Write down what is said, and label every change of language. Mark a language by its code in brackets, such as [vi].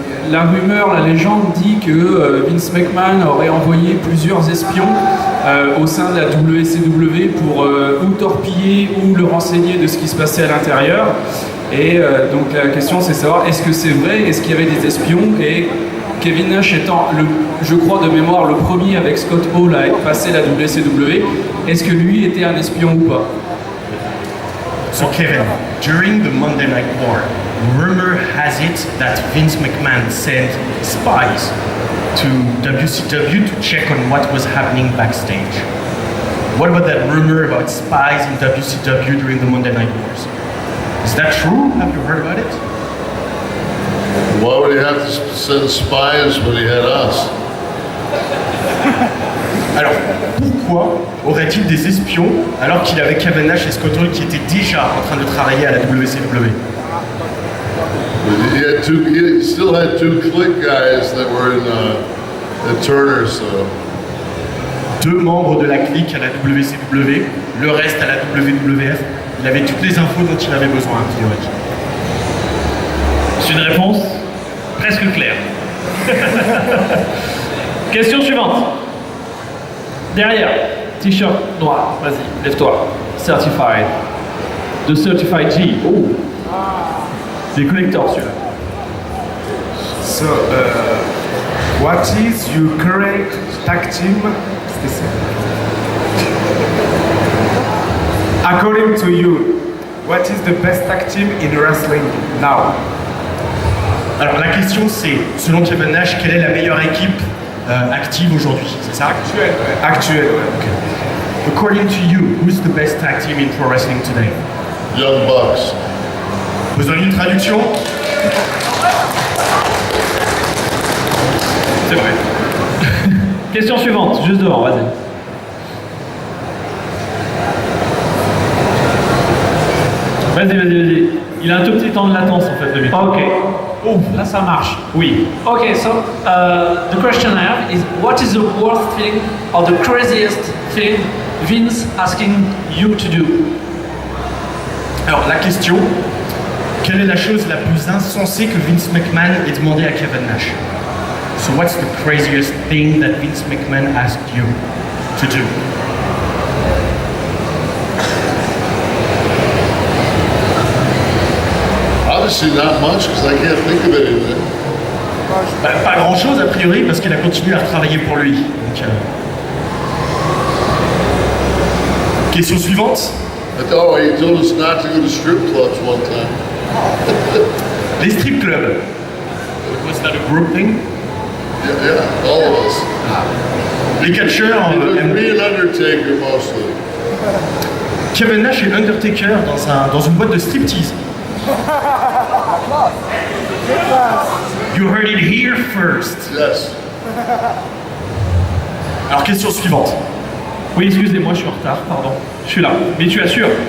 [fr] La rumeur, la légende dit que Vince McMahon aurait envoyé plusieurs espions au sein de la WCW pour ou torpiller ou le renseigner de ce qui se passait à l'intérieur. Et donc la question c'est de savoir, est-ce que c'est vrai, est-ce qu'il y avait des espions, et Kevin Nash étant, je crois de mémoire, le premier avec Scott Hall à être passé la WCW, est-ce que lui était un espion ou pas? [en] So Kevin, during the Monday Night War, rumor has it that Vince McMahon sent spies to WCW to check on what was happening backstage. What about that rumor about spies in WCW during the Monday Night Wars? Is that true? Have you heard about it? Why would he have to send spies when he had us? [fr] Alors, pourquoi aurait-il des espions alors qu'il avait Kevin Nash et Scott Hall qui étaient déjà en train de travailler à la WCW? [en] He still had two click guys that were in Turner, so. [fr] Deux membres de la clique à la WCW, le reste à la WWF. Il avait toutes les infos dont il avait besoin, a priori. C'est une réponse presque claire. Question suivante. Derrière, t-shirt noir, vas-y, lève-toi. Certified. De Certified G. Oh. Des collecteurs celui-là. [en] So, what is your current tag team? According to you, what is the best tag team in wrestling now? [fr] Alors la question c'est, selon Kevin Nash, quelle est la meilleure équipe active aujourd'hui? C'est ça? Actuel, ouais. Actuelle, ouais, ok. [en] According to you, who's the best tag team in pro wrestling today? Young Bucks. [fr] Besoin d'une traduction? C'est vrai. Question suivante, juste devant, vas-y. Vas-y. Il a un tout petit temps de latence en fait, le micro. Ok. Oh, là ça marche. Oui. [en] Okay, so the question I have is, what is the worst thing or the craziest thing Vince asking you to do? [fr] Alors la question, quelle est la chose la plus insensée que Vince McMahon ait demandé à Kevin Nash? [en] So what's the craziest thing that Vince McMahon asked you to do? Obviously not much, because I can't think of anything. [fr] Bah, pas grand chose a priori parce qu'il a continué à travailler pour lui. Donc, Question suivante. [en] Oh, he told us not to go to strip clubs one time. [fr] Les strip clubs. [en] Was that a group thing? Yeah, all of us. [fr] Les catcheurs aiment- [en] Me and Undertaker mostly. [fr] Kevin Nash et Undertaker dans une boîte de striptease. [en] You heard it here first. Yes. [fr] Alors question suivante. Oui, excusez-moi, je suis en retard, pardon. Je suis là. Mais tu assures.